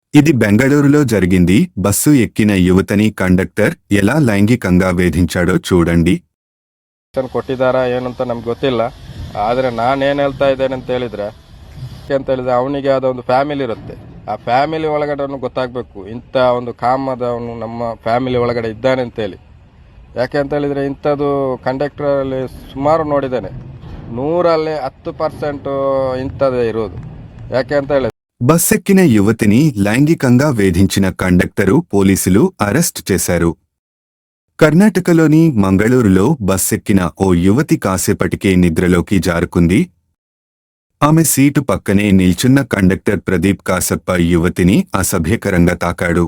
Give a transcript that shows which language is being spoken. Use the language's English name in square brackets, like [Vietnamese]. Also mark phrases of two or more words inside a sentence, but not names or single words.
[Telugu] ఇది బెంగళూరులో జరిగింది. బస్సు ఎక్కిన యువతని కండక్టర్ ఎలా లైంగికంగా వేధించాడో చూడండి. [Kannada] ಕೊಟ್ಟಿದ್ದಾರಾ ಏನಂತ ನಮ್ಗೆ ಗೊತ್ತಿಲ್ಲ. ಆದರೆ ನಾನೇನು ಹೇಳ್ತಾ ಇದ್ದೇನೆ ಅಂತ ಹೇಳಿದ್ರೆ ಅವನಿಗೆ ಯಾವುದೋ ಒಂದು ಫ್ಯಾಮಿಲಿ ಇರುತ್ತೆ. ಆ ಫ್ಯಾಮಿಲಿ ಒಳಗಡೆ ಗೊತ್ತಾಗಬೇಕು ಇಂಥ ಒಂದು ಕಾಮದವನು ನಮ್ಮ ಫ್ಯಾಮಿಲಿ ಒಳಗಡೆ ಇದ್ದಾನೆ ಅಂತೇಳಿ. ಯಾಕೆ ಅಂತ ಹೇಳಿದರೆ ಇಂಥದ್ದು ಕಂಡಕ್ಟರಲ್ಲಿ ಸುಮಾರು ನೋಡಿದ್ದೇನೆ. 100ರಲ್ಲಿ 10% ಇಂಥದ್ದೇ ಇರೋದು. ಯಾಕೆ ಅಂತ ಹೇಳಿದ್ರೆ [Telugu] బస్సెక్కిన యువతిని లైంగికంగా వేధించిన కండక్టరు పోలీసులు అరెస్ట్ చేశారు. కర్ణాటకలోని మంగళూరులో బస్సెక్కిన ఓ యువతి కాసేపటికే నిద్రలోకి జారుకుంది. ఆమె సీటు పక్కనే నిల్చున్న కండక్టర్ ప్రదీప్ కాసప్ప యువతిని అసభ్యకరంగా తాకాడు.